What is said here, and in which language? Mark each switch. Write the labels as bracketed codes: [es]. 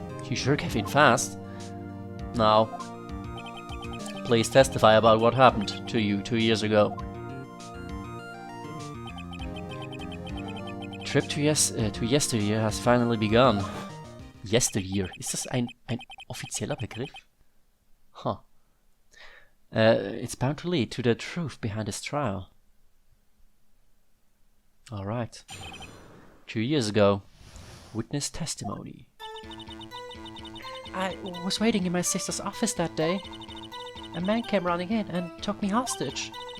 [en] You sure gave it fast. Now, please testify about what happened to you 2 years ago. Trip to yesteryear has finally begun. Yesteryear? [de] Ist das ein offizieller Begriff? Huh. [en] It's bound to lead to the truth behind this trial. Alright. 2 years ago. Witness testimony. I was waiting in my sister's office that day. A man came running in and took me hostage.